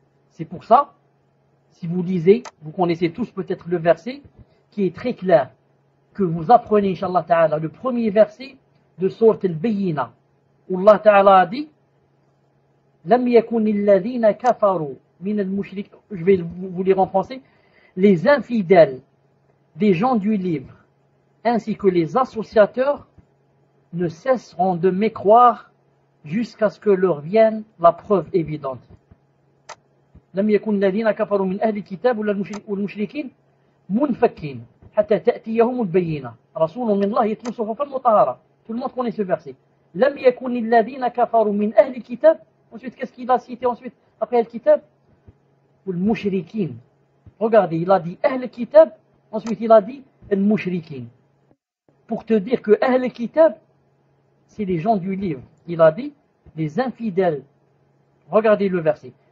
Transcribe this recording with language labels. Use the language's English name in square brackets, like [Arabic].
[French] C'est pour ça, si vous lisez, vous connaissez tous peut-être le verset qui est très clair, que vous apprenez, Inch'Allah Ta'ala, le premier verset de Sourate al-Bayyinah, où Allah Ta'ala a dit [Arabic] Lam yakuni alladhina kafaru min al-mushrik. [French] Je vais vous lire en français. Les infidèles des gens du livre, ainsi que les associateurs, ne cesseront de mécroire jusqu'à ce que leur vienne la preuve évidente. [Arabic] لم يكن الذين كفروا من أهل الكتاب والمشركين منفكين حتى تأتيهم البينة رسول من الله يتلو صحفا مطهرة. [French] Tout le monde connaît ce verset. [Arabic] لم يكن الذين كفروا من أهل الكتاب. [French] Ensuite, qu'est-ce qu'il a cité ensuite après الكتاب? [Arabic] والمشركين. [French] Regardez, il a dit أهل الكتاب, ensuite il a dit المشركين. Pour te dire que أهل الكتاب, c'est les gens du livre. Il a dit les infidèles. Regardez le verset.